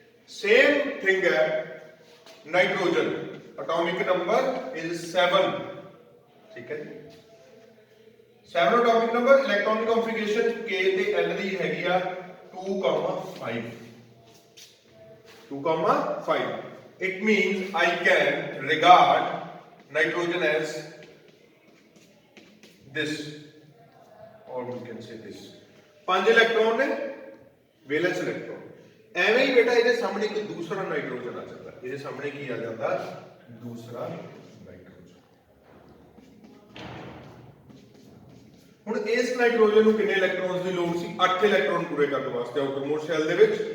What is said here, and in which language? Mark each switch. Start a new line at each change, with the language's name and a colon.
Punjabi: Same thing ਹੈ nitrogen, atomic number is 7, ਠੀਕ ਹੈ ਜੀ, 7 ਐਟੋਮਿਕ ਨੰਬਰ। ਇਲੈਕਟ੍ਰੋਨਿਕ ਕਨਫਿਗਰੇਸ਼ਨ K ਤੇ L ਦੀ ਹੈਗੀ ਆ 2,5, 2,5।
English: It means I can regard nitrogen as this, or we can say this।
Punjabi: 5 electron ਨੇ, wellness electron. ਐਵੇਂ ਹੀ ਬੇਟਾ ਇਹਦੇ ਸਾਹਮਣੇ ਇੱਕ ਦੂਸਰਾ ਨਾਈਟ੍ਰੋਜਨ ਆ ਜਾਂਦਾ। ਇਹਦੇ ਸਾਹਮਣੇ ਕੀ ਆ ਜਾਂਦਾ? ਦੂਸਰਾ ਨਾਈਟ੍ਰੋਜਨ। ਹੁਣ ਇਸ ਨਾਈਟ੍ਰੋਜਨ ਨੂੰ ਕਿੰਨੇ ਇਲੈਕਟ੍ਰੋਨਸ ਦੀ ਲੋੜ ਸੀ? 8 ਇਲੈਕਟ੍ਰੋਨ ਪੂਰੇ ਕਰਨ ਵਾਸਤੇ ਆਊਟਰਮੋਸਟ ਸ਼ੈਲ ਦੇ ਵਿੱਚ।